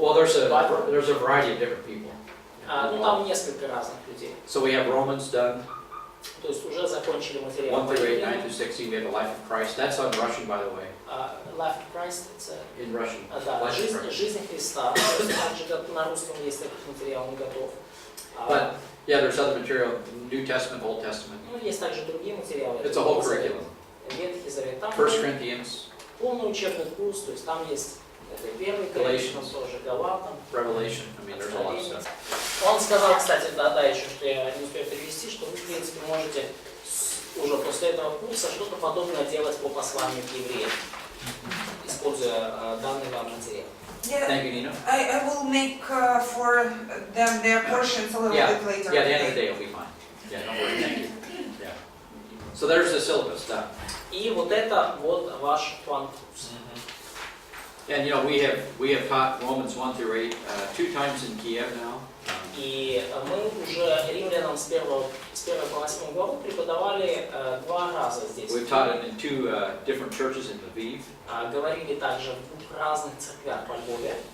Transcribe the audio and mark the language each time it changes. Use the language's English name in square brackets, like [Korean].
[English] Well, there's a variety of different people. [Russian] Там несколько разных людей. [English] So we have Romans done, [Russian] То есть уже закончили материал. [English] 1 through 8, 9 through 16, we have the life of Christ. That's on Russian, by the way. Life of Christ, it's In Russian. [Russian] да, [English] Life of Christ. [Russian] жизнь Христа. То есть также на русском есть такой материал, он готов. [English] But yeah, there's other material, New Testament, Old Testament. [Russian] Ну, есть также другие материалы. [English] It's a whole curriculum. [Russian] Ветхий Завет. Там [English] 1 Corinthians, [Russian] полный учебный курс, то есть там есть первый [English] Galatians. [Russian] Коринфянам тоже, Галатам. [English] Revelation. I mean, there's a lot of stuff. [Russian] Он сказал, кстати, да, еще, что я не успею перевести, что вы, в принципе, можете уже после этого курса что-то подобное делать по посланию к евреям, используя данный вам материал. [English] Thank you, Nina. I will make for them their portions a little bit later. Yeah, at the end of the day it'll be fine. Yeah, don't worry, thank you. Yeah. So there's the syllabus done. [Russian] И вот это вот ваш план курса. [English] And we have taught Romans 1 through 8 2 times in Kiev now. [Russian] И мы уже римлянам с 1 по 8 главу преподавали 2 раза здесь. [English] We've taught it in 2 different churches in Lviv. [Russian] Говорили также в 2 разных церквях во Львове.